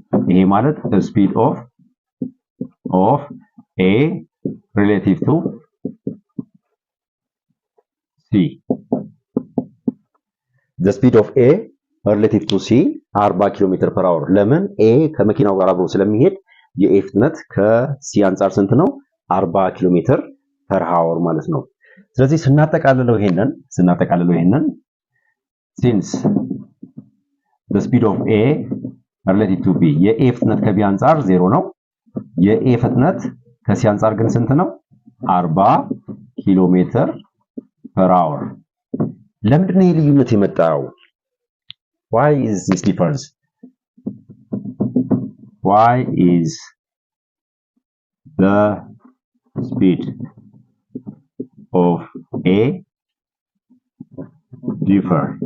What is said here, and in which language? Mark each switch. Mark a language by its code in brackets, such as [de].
[am] ይሄ ማለት [en] the speed of A relative to C. the speed of A relative to C 40 km/h። [am] ለምን? A ከመኪናው ጋር አብሮ ስለሚሄድ የA ፍጥነት ከC አንፃር ስንት ነው? 40 km/h ማለት ነው። ስለዚህ ስናጠቃልለው ይሄንን [en] since the speed of A relative to B [am] የA ፍጥነት ከB አንፃር 0 ነው። የA ፍጥነት ከC አንፃር ግን ስንት ነው? 40 km/h። ለምንድን ነው ይሄ ልዩነት የመጣው? [en] why is this difference? why is the speed of A differ?